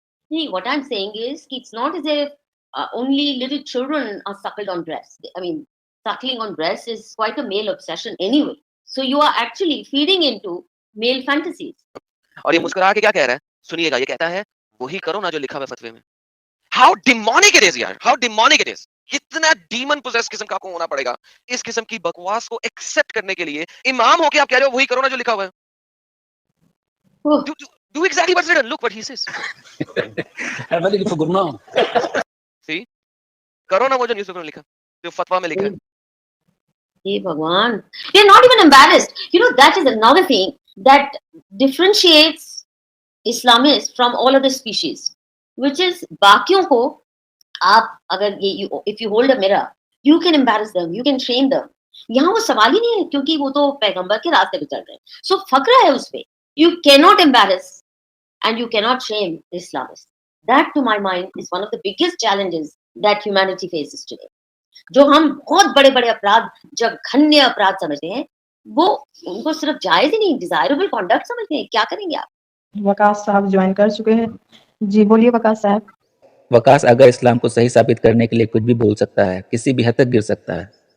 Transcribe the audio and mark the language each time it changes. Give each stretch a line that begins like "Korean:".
English: See, what I'm saying is, it's not as if only little children are suckled on breast. I mean, suckling on breast is quite a male obsession anyway. So you are actually feeding into male fantasies.
Hindi: और ये मुस्कुरा के क्या कह रहा है, सुनिएगा, ये कहता है वही करो ना जो लिखा हुआ है फतवे में।
English: how demonic it is
Hindi: यार, हाउ डिमोनिक इट इज। कितना डीमन पोजेस किस्म का आपको होना पड़ेगा इस किस्म की बकवास को एक्सेप्ट करने के लिए। इमाम होके आप कह रहे हो वही करो ना जो लिखा हुआ है।
English: Oh, Do exactly what's written. Look what he says. See?
Hindi: करो ना वो जो न्यूज़पेपर में लिखा, जो फतवा में लिखा है।
English: hey Bhagwan. You're not even embarrassed. You know, that is another thing that differentiates Islamists from all other species, which is
Hindi: बाकियों को आप अगर ये
English: if you hold a mirror, you can embarrass them, you can shame them.
Hindi: यहाँ वो सवाल ही नहीं है क्योंकि वो तो पैगंबर के रास्ते पे चल रहे हैं. So फक्र है उसपे.
English: You cannot embarrass and you cannot shame the Islamists. That, to my mind, is one of the biggest challenges that humanity faces today.
Hindi: जो हम बहुत बड़े-बड़े अपराध, जब घन्य अपराध समझते हैं, वो उनको सिर्फ जायज ही नहीं,
English: desirable conduct
Hindi: समझते हैं. क्या करेंगे आप? वकास साहब ज्वाइन कर चुके हैं। जी बोलिए वकास साहब। वकास अगर इस्लाम को सही साबित करने के लिए कुछ भी बोल सकता है, किसी भी हद तक गिर सकता है।